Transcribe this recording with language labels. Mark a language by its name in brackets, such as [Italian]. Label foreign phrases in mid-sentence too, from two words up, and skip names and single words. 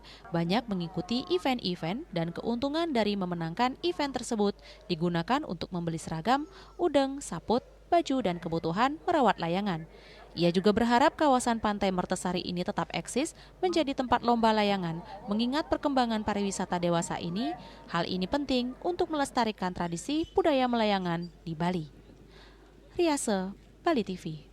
[Indonesian] Banyak mengikuti event-event dan keuntungan dari memenangkan event tersebut digunakan untuk membeli seragam, udeng, saput, baju, dan kebutuhan merawat layangan. Ia juga berharap kawasan Pantai Mertasari ini tetap eksis menjadi tempat lomba layangan. Mengingat perkembangan pariwisata dewasa ini, hal ini penting untuk melestarikan tradisi budaya melayangan di Bali. Riase, Bali TV.